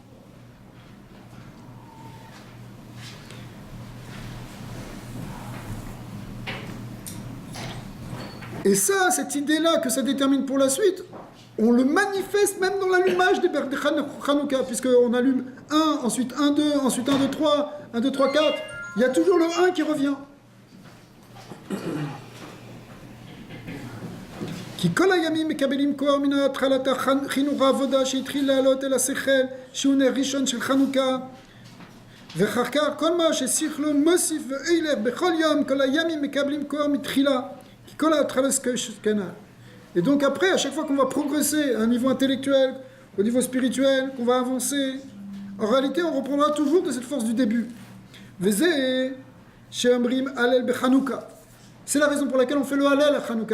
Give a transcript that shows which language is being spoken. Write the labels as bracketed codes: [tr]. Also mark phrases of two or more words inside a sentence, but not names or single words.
[fr] Et ça, cette idée-là que ça détermine pour la suite, on le manifeste même dans l'allumage des Hanouka, puisqu'on allume 1, ensuite 1, 2, ensuite 1, 2, 3, 1, 2, 3, 4. Il y a toujours le 1 qui revient. [he] כי כל הימים מקבלים כוח מן התחלת חינוך העבודה שהתחיל לעלות אל השכל, שהוא נר ראשון של חנוכה, ואחר כך כל מה ששכלו מוסיף ואילך בכל יום, כל הימים מקבלים כוח מתחילה. [fr] Et donc après, à chaque fois qu'on va progresser à un niveau intellectuel, au niveau spirituel, qu'on va avancer, en réalité on reprendra toujours de cette force du début. C'est la raison pour laquelle on fait le Hallel à Hanouka.